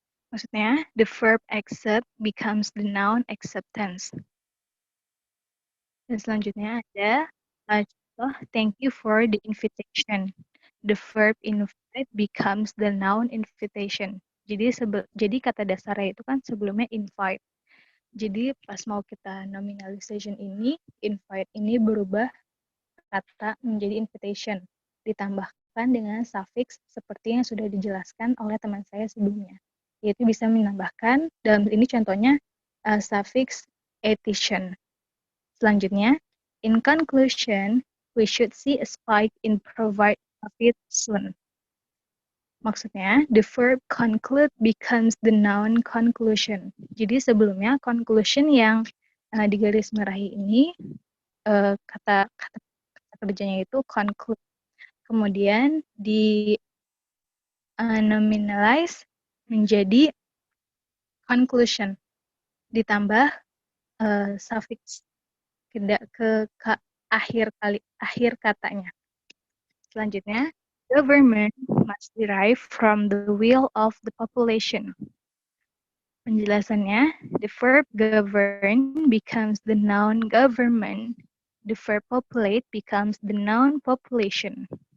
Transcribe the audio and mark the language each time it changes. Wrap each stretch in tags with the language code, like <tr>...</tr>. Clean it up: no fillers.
<en>Maksudnya, the verb accept becomes the noun acceptance.</en> <id>Dan selanjutnya ada contoh</id> <en>thank you for the invitation. The verb invite becomes the noun invitation.</en> <id>Jadi kata dasarnya itu kan sebelumnya invite. Jadi pas mau kita nominalization ini, invite ini berubah kata menjadi invitation. Ditambahkan dengan suffix seperti yang sudah dijelaskan oleh teman saya sebelumnya. Yaitu bisa menambahkan, dalam ini contohnya suffix etition.</id> <en>Selanjutnya, in conclusion, we should see a spike in provide profit soon. Maksudnya, the verb conclude becomes the noun conclusion.</en> <id>Jadi sebelumnya conclusion yang di garis merahi ini kata kerjanya itu conclude. Kemudian di nominalize menjadi conclusion. Ditambah suffix ke akhir katanya.</id> <en>Selanjutnya, government must derive from the will of the population. Penjelasannya, the verb govern becomes the noun government. The verb populate becomes the noun population.</en>